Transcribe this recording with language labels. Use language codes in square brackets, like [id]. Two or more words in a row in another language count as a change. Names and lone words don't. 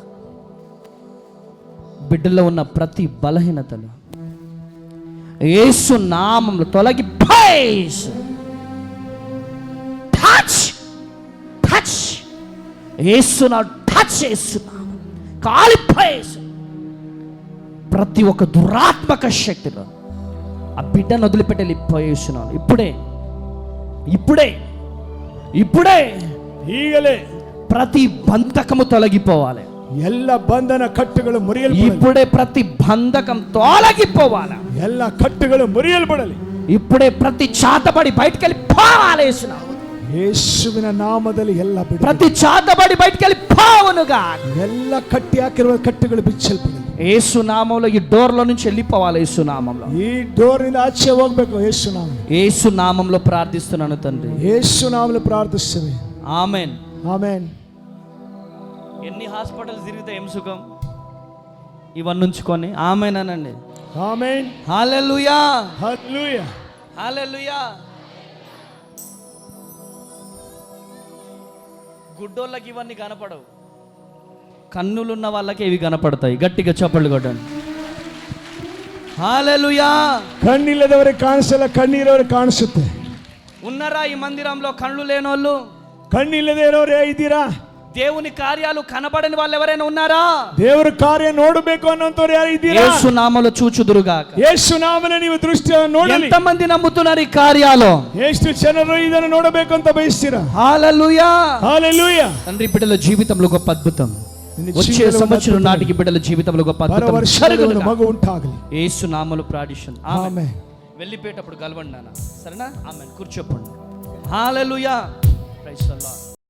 [te] బిడ్డలో ఉన్న ప్రతి బలహీనతలు యేసు నామములో తొలగిపోయి టచ్ టచ్ యేసు నా టచ్ చేస్తున్నా, కాలిపోయేసి ప్రతి ఒక్క దురాత్మక శక్తిలో ఆ బిడ్డను వదిలిపెట్టి వెళ్ళిపోయేస్తున్నాను. ఇప్పుడే ఇప్పుడే ఇప్పుడే [kn] ಈಗಲೇ [te] ప్రతి బంధకము తొలగిపోవాలి. [kn] ಎಲ್ಲ ಬಂಧನ ಕಟ್ಟುಗಳು ಮುರಿಯಲ್ಪಡಲಿ. [te] ఇప్పుడే ప్రతి బంధకం తొలగిపోవాలి. [kn] ಎಲ್ಲ ಕಟ್ಟುಗಳು ಮುರಿಯಲ್ಪಡಲಿ. [te] ఇప్పుడే ప్రతి చాతబడి బయటికి వెళ్ళి పోవాలి. [kn] ಯೇಸುವಿನ ನಾಮದಲ್ಲಿ ಎಲ್ಲ ಬಿಡು. [te] ప్రతి చాతబడి బయటికి వెళ్ళి పోవునుగా. [kn] ಎಲ್ಲ ಕಟ್ಟಿ ಹಾಕಿರುವ ಕಟ್ಟುಗಳು ಬಿಚ್ಚಲ್ಪಡಲಿ. [te] యేసు నామంలో ఈ డోర్లో నుంచి వెళ్ళిపోవాలి. యేసు నామంలో [kn] ಈ ಡೋರ್ನಿಂದ ಆಚೆ ಹೋಗ್ಬೇಕು. ಯೇಸು ನಾಮ. [te] యేసు నామంలో ప్రార్థిస్తున్నాను తండ్రి. [kn] ಯೇಸು ನಾಮದಲ್ಲಿ ಪ್ರಾರ್ಥಿಸುತ್ತೇವೆ. [te] ఆమెన్ ఆమేన్. ఎన్ని హాస్పిటల్స్ తిరిగితే ఏం సుఖం? ఇవన్నీ ఉంచుకొని ఆమెన్ అనండి. ఆమేన్. హల్లెలూయా హల్లెలూయా హల్లెలూయా. గుడ్డోళ్ళకి ఇవన్నీ కనపడవు, కన్నులున్న వాళ్ళకి ఇవి కనపడతాయి. గట్టిగా చప్పట్లు కొట్టండి. హల్లెలూయా. [kn] ಕಣ್ಣಿಲ್ಲದವರಿಗೆ ಕಾಣಿಸಲ್ಲ, ಕಣ್ಣಿರೋರಿಗೆ ಕಾಣಿಸುತ್ತೆ. [te] ఉన్నారా ఈ మందిరంలో కళ్ళు లేనోళ్ళు? [kn] ಕಣ್ಣಿಲ್ಲದೆ ಇರೋರು ಇದ್ದೀರಾ? [te] దేవుని కార్యాలు కనబడని వాళ్ళు ఎవరైనా ఉన్నారా? [kn] ದೇವರ ಕಾರ್ಯ ನೋಡಬೇಕು ಅನ್ನೋಂತವ್ರು ಯಾರು ಇದ್ದೀರಾ? [te] యేసు నామములో చూచుదురుగాక. [kn] ಯೇಸು ನಾಮನ ನೀವು ದೃಷ್ಟಿಯನ್ನು ನೋಡಲಿ. [te] ఎంతమంది నమ్ముతున్నారు ఈ కార్యాలు? [kn] ಎಷ್ಟು ಜನರು ಇದನ್ನು ನೋಡಬೇಕು ಅಂತ ಬಯಸ್ತೀರಾ? [te] హల్లెలూయా హల్లెలూయా. తండ్రి, బిడ్డల జీవితంలో గొప్ప అద్భుతం, వచ్చే సంవత్సరం నాటికి బిడ్డల జీవితంలో గొప్ప అద్భుతం జరుగును. మగ ఉంటాగలి. యేసు నామములో ప్రార్థిస్తున్నాను. ఆమేన్. వెళ్ళిపోయేటప్పుడు కలవండి నాన్న, సరేనా? ఆమేన్. కూర్చోపండి. హల్లెలూయా. [en] Praise the Lord.